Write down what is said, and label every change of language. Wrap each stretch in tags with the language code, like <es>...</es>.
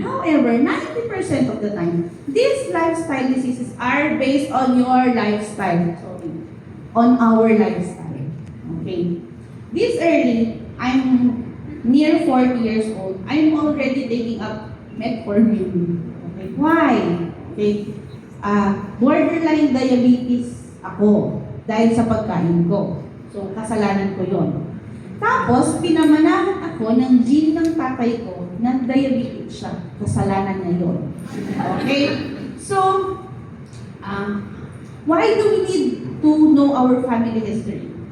<en>However, 90% of the time, these lifestyle diseases are based on your lifestyle. Sorry, on our lifestyle. Okay. This early, I'm near 40 years old, I'm already taking up metformin. Okay. Why? Okay.</en> <tl>Borderline diabetes ako dahil sa pagkain ko. So, kasalanan ko yon. Tapos, pinamanahan ako ng gene ng tatay ko na diabetic siya. Kasalanan niya yun. Okay?</tl> <en>So, why do we need to know our family history?</en>